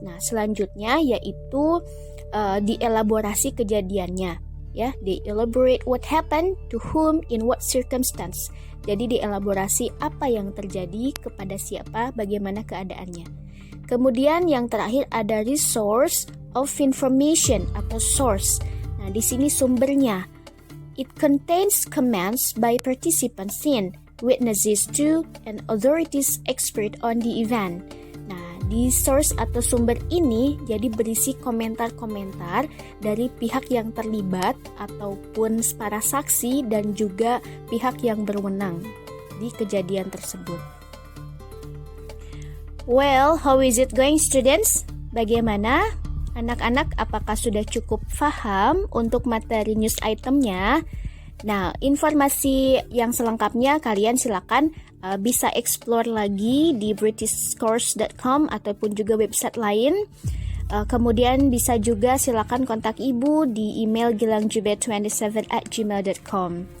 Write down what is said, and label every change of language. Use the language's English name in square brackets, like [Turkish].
[Indonesian] Nah, selanjutnya yaitu dielaborasi kejadiannya. [English] Ya, they elaborate what happened to whom in what circumstance. [Indonesian] Jadi dielaborasi apa yang terjadi kepada siapa, bagaimana keadaannya. Kemudian yang terakhir ada [English] resource of information [Indonesian] atau source. Nah, di sini sumbernya. [English] It contains comments by participants in, witnesses to, and authorities expert on the event. [Indonesian] Nah, di source atau sumber ini jadi berisi komentar-komentar dari pihak yang terlibat ataupun para saksi dan juga pihak yang berwenang di kejadian tersebut. [English] Well, how is it going, students? [Indonesian] Bagaimana? Anak-anak, apakah sudah cukup paham untuk materi news itemnya? Nah, informasi yang selengkapnya kalian silakan bisa explore lagi di britishcourse.com ataupun juga website lain. Kemudian bisa juga silakan kontak ibu di email gilangjubed27@gmail.com.